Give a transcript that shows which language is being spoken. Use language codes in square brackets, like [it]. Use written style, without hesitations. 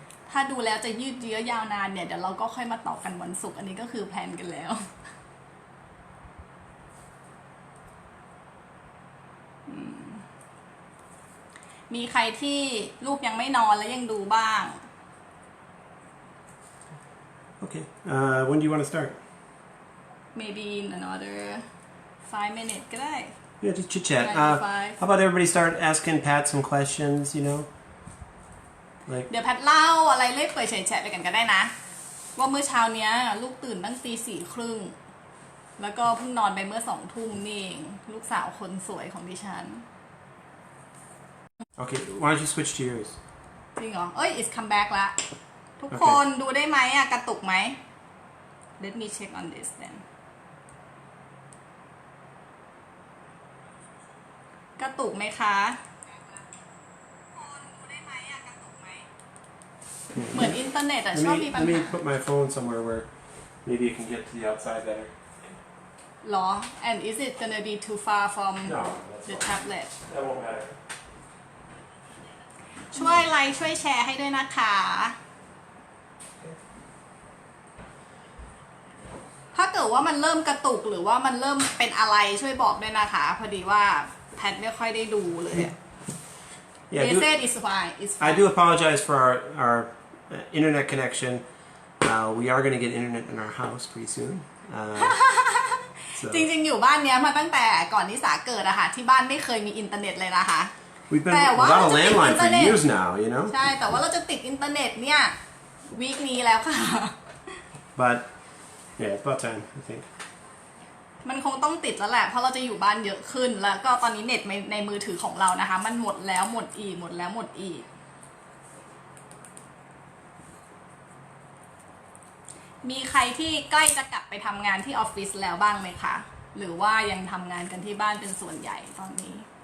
[th] ถ้าดูแล้วจะยืดเยื้อยาวนานเนี่ยเดี๋ยวเราก็ค่อยมาต่อกันวันศุกร์อันนี้ก็คือแพลนกันแล้วมีใครที่ลูกยังไม่นอนแล้วยังดูบ้าง [en] Okay. When do you want to start? Maybe in another 5 minutes [th] ก็ได้ [en] Yeah, just chit chat. How about everybody start asking Pat some questions? You know, like. [th] เดี๋ยวแพทเล่าอะไรเล่ยเปิดแฉะไปกันก็ได้นะว่าเมื่อเช้าเนี้ยลูกตื่นตั้งตี 4:30แล้วก็เพิ่งนอนไปเมื่อ2 ทุ่มนี่เองลูกสาวคนสวยของดิฉัน [en] Okay, why don't you switch to yours? [th] จริงเหรอเอ้ย [en] it's come back [th] ละทุกคนดูได้ไหมอะกระตุกไหม [en] Let me check on this then [th] กระตุกไหมคะดูได้ไหมอะกระตุกไหมเหมือนอินเทอร์เน็ตอะชอบมีปัญหา [en] Let me put my phone somewhere where maybe you can get to the outside better. หรอ and is it gonna be too far from No, the tablet that won't matter. [th] ช่วยไลค์ช่วยแชร์ให้ด้วยนะคะถ้าเกิดว่ามันเริ่มกระตุกหรือว่ามันเริ่มเป็นอะไรช่วยบอกด้วยนะคะพอดีว่าแพทไม่ค่อยได้ดูเลย [en] They said it's fine. I do apologize for our internet connection. We are going to get internet in our house pretty soon. [th] จริงๆอยู่บ้านเนี้ยมาตั้งแต่ก่อนนิสาเกิดอะค่ะที่บ้านไม่เคยมีอินเทอร์เน็ตเลยนะคะ [en] We've been without a landline for years now, you know. [th] ใช่แต่ว่าเราจะติดอินเทอร์เน็ตเนี่ยวีคนี้แล้วค่ะ [en] But yeah, it's about time, I think. [th] มันคงต้องติดแล้วแหละเพราะเราจะอยู่บ้านเยอะขึ้นแล้วก็ตอนนี้เน็ตในมือถือของเรานะคะมันหมดแล้วหมดอีกหมดแล้วหมดอีกมีใครที่ใกล้จะกลับไปทำงานที่ออฟฟิศแล้วบ้างไหมคะหรือว่ายังทำงานกันที่บ้านเป็นส่วนใหญ่ตอนนี้